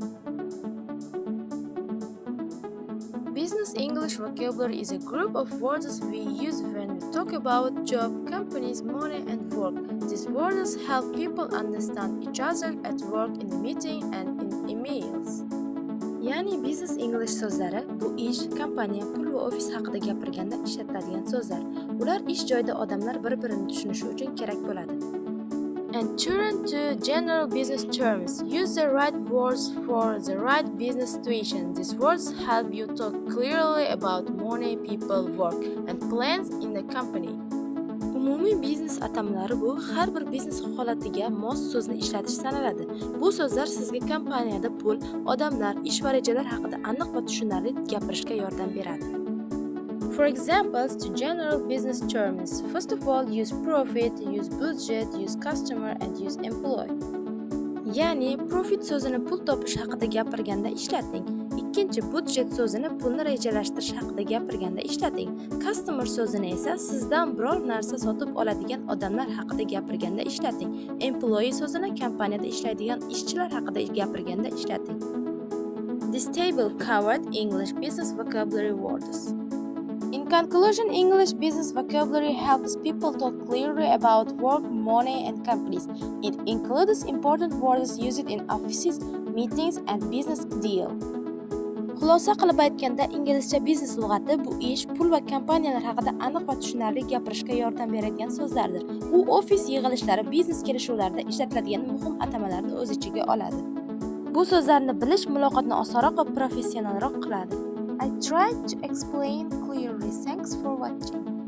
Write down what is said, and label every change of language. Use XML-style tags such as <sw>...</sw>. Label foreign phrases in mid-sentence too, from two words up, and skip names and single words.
<en>Business English vocabulary is a group of words we use when we talk about job, companies, money, and work. These words help people understand each other at work, in meeting, and in emails.</en> <uz>Ya'ni</uz> <en>business English</en> <uz>so'zlari bu ish, kompaniya, pul va ofis haqida gapirganda ishlatiladigan so'zlar. Ular ish joyida odamlar bir-birini tushunishi uchun kerak bo'ladi.</uz> <en>And turn to general business terms. Use the right words for the right business situation. These words help you talk clearly about money, people, work, and plans in the company.</en> <uz>Umumiy biznes atamalari bu har bir biznes holatiga mos so'zni ishlatish sanaladi. Bu so'zlar sizga kompaniyada pul, odamlar, ish va rejalar haqida aniq va tushunarli gapirishga yordam beradi.</uz> <en>For examples to general business terms, first of all, use profit, use budget, use customer, and use employee.</en> <uz>Ya'ni profit so'zini pul topish haqida gapirganda ishlating. Ikkinchi, budjet so'zini pulni rejalashtirish haqida gapirganda ishlating. Customer so'zini esa sizdan biror narsa sotib oladigan odamlar haqida gapirganda ishlating. Employee so'zini kompaniyada ishlaydigan ishchilar haqida gapirganda ishlating.</uz> <en>This table covered English business vocabulary words. In conclusion, English business vocabulary helps people talk clearly about work, money, and companies. It includes important words used in offices, meetings, and business deal.</en> <uz>Xulosa qilib aytganda, inglizcha biznes lug'ati bu ish, pul va kompaniyalar haqida aniq va tushunarli gapirishga yordam beradigan so'zlardir. U ofis yig'ilishlari, biznes kelishuvlarida ishlatiladigan muhim atamalarni o'z ichiga oladi. Bu so'zlarni bilish muloqotni osonroq va professionalroq qiladi.</uz> <en>I tried to explain clearly. Thanks for watching.</en>